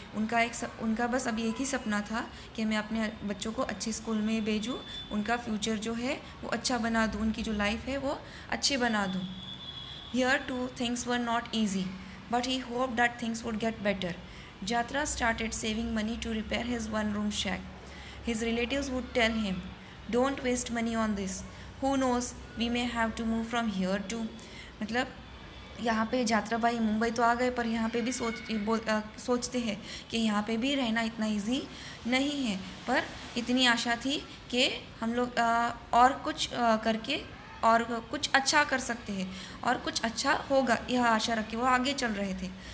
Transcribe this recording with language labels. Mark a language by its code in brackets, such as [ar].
[hi] उनका बस अभी एक ही सपना था कि मैं अपने बच्चों को अच्छी स्कूल में भेजूँ, उनका फ्यूचर जो है वो अच्छा बना दूँ, उनकी जो लाइफ है वो अच्छी बना दूँ। [en] Here too things were not easy, but he hoped that things would get better. Jatra started saving money to repair his one-room shack. His relatives would tell him, "Don't waste money on this. Who knows, we may have to move from here too." [hi] मतलब यहाँ पे यात्रा भाई मुंबई तो आ गए, पर यहाँ पे भी सोचते हैं कि यहाँ पे भी रहना इतना इजी नहीं है। पर इतनी आशा थी कि हम लोग और कुछ करके और कुछ अच्छा कर सकते हैं और कुछ अच्छा होगा, यह आशा रख के वो आगे चल रहे थे।